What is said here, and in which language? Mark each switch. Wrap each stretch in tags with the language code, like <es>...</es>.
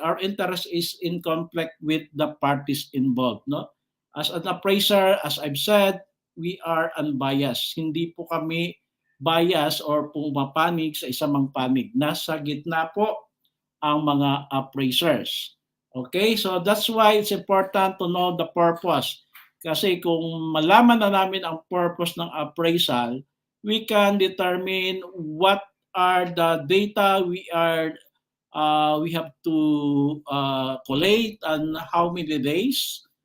<en>Our interest is in conflict with the parties involved. No? As an appraiser, as I've said, we are unbiased.</en> <tl>Hindi po kami bias or pumapanig sa isang panig. Nasa gitna po ang mga appraisers.</tl> <en>Okay, so that's why it's important to know the purpose.</en> <tl>Kasi kung malaman na namin ang purpose ng appraisal,</tl> <en>we can determine what are the data we have to collate and how many days.</en>